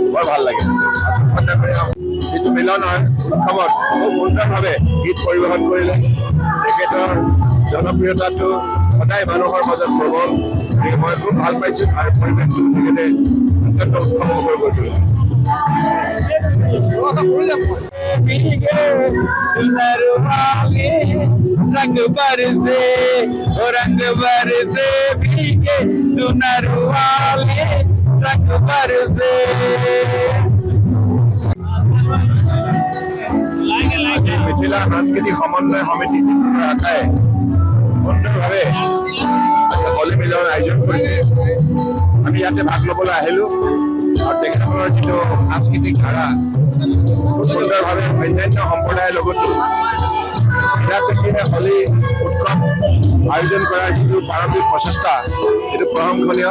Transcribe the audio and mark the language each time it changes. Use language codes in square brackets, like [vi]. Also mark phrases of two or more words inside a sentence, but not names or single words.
[as] বৰ ভাল লাগে যিটো মিলনৰ উৎসৱত খুব সুন্দৰভাৱে গীত পৰিৱেশন কৰিলে। তেখেতৰ জনপ্ৰিয়তাটো সদায় মানুহৰ মাজত প্ৰবল। মই খুব ভাল পাইছোঁ আৰু পৰিৱেশটো তেখেতে অত্যন্ত উৎসৱমুখৰ কৰি তুলিলে। [hi] रंग बरसे भीगे सुनर वाले रंग बरसे। [as] আজি মিথিলা সাংস্কৃতিক সমন্বয় সমিতি শাখায় সুন্দৰভাৱে আজি হোলী মিলন আয়োজন কৰিছে। আমি ইয়াতে ভাগ ল'বলৈ আহিলোঁ আৰু তেখেতসকলৰ যিটো সাংস্কৃতিক ধাৰা খুব সুন্দৰভাৱে অন্যান্য সম্প্ৰদায়ৰ লগতো মিলাপ্ৰীতিৰে হোলী উৎসৱ আয়োজন কৰাৰ যিটো প্ৰাৰম্ভিক প্ৰচেষ্টা সেইটো প্ৰশংসনীয়।